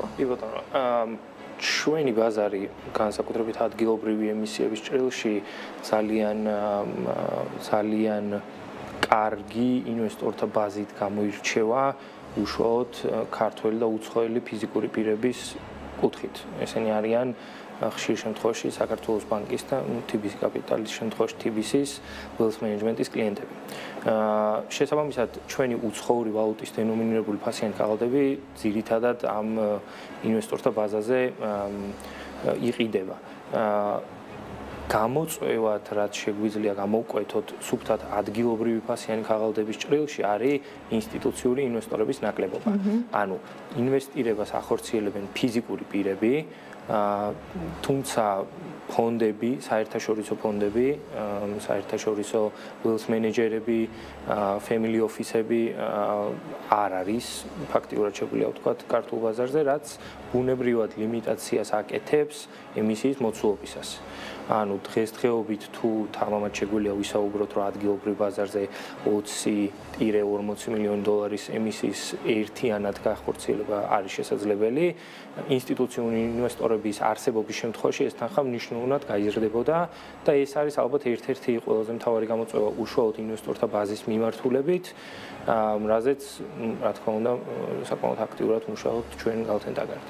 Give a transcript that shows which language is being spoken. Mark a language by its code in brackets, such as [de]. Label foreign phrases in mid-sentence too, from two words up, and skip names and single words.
[ka] კი ბატონო, ჩვენი ბაზარი განსაკუთრებით ადგილობრივი ემისიების ჭრილში ძალიან კარგი ინვესტორთა ბაზით გამოირჩევა უშუალოდ ქართველი და უცხოელი ფიზიკური პირების კუთხით. ესენი არიან ხშირ შემთხვევაში საქართველოს ბანკის და TBC კაპიტალის შემთხვევაში TBC-ის [en] wealth management- [ka] ის კლიენტები. შესაბამისად, ჩვენი უცხოური ვალუტის დენომინირებული ფასიანი ქაღალდები ძირითადად ამ ინვესტორთა ბაზაზე იყიდება. გამოწვევად, რაც შეგვიძლია გამოვკვეთოთ სუფთად ადგილობრივი ფასიანი ქაღალდების ჭრილში, არის ინსტიტუციური ინვესტორების ნაკლებობა. ანუ ინვესტირებას ახორციელებენ ფიზიკური პირები, თუმცა ფონდები, საერთაშორისო ფონდები, საერთაშორისო [en] wealth manager- [ka] ები, [en] family office- [ka] ები არ არის ფაქტიურად შეგვიძლია ვთქვათ ქართულ ბაზარზე, რაც ბუნებრივად ლიმიტაციას აკეთებს ემისიის მოცულობისას. ანუ დღესდღეობით თუ თამამად შეგვიძლია ვისაუბროთ, რომ ადგილობრივ ბაზარზე 20-40 მილიონი დოლარის ემისიის ერთიანად გახორციელება არის შესაძლებელი, ინსტიტუციური ინვესტორების არსებობის შემთხვევაში ეს თანხა მნიშვნელოვნად გაიზრდებოდა და ეს არის ალბათ ერთ-ერთი ყველაზე მთავარი გამოწვევა უშუალოდ ინვესტორთა ბაზის მიმართულებით, რაზეც რა თქმა უნდა საკმაოდ აქტიურად მუშაობთ ჩვენ გალთენდაგარდ.